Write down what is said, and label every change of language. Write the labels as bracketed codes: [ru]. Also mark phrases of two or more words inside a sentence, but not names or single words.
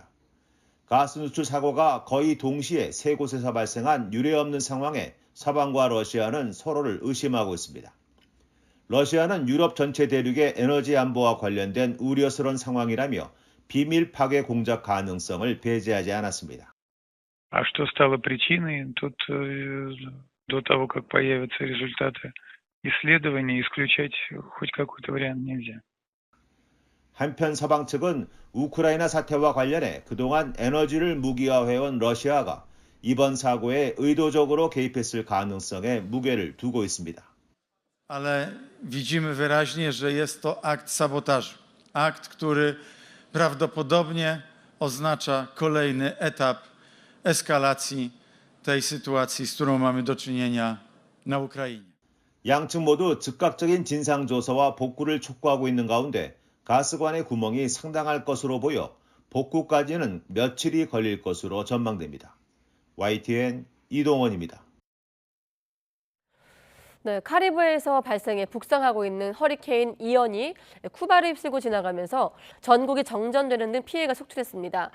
[ko] 가스 누출 사고가 거의 동시에 3곳에서 발생한 유례없는 상황에 서방과 러시아는 서로를 의심하고 있습니다. 러시아는 유럽 전체 대륙의 에너지 안보와 관련된 우려스러운 상황이라며 비밀 파괴 공작 가능성을 배제하지 않았습니다. [ru] А что стало причиной? Тут до того, как появятся результаты исследований, исключать хоть какой-то вариант нельзя. [ko] 한편 서방 측은 우크라이나 사태와 관련해 그동안 에너지를 무기화해온 러시아가 이번 사고에 의도적으로 개입했을 가능성에 무게를 두고 있습니다. [pl] Ale widzimy wyraźnie, że jest to akt sabotażu. Akt, który prawdopodobnie oznacza kolejny etap eskalacji tej sytuacji, z którą mamy do czynienia na Ukrainie. [ko] 양측 모두 즉각적인 진상조사와 복구를 촉구하고 있는 가운데 가스관의 구멍이 상당할 것으로 보여 복구까지는 며칠이 걸릴 것으로 전망됩니다. YTN 이동원입니다. 네, 카리브해에서 발생해 북상하고 있는 허리케인 이언이 쿠바를 휩쓸고 지나가면서 전국이 정전되는 등 피해가 속출했습니다.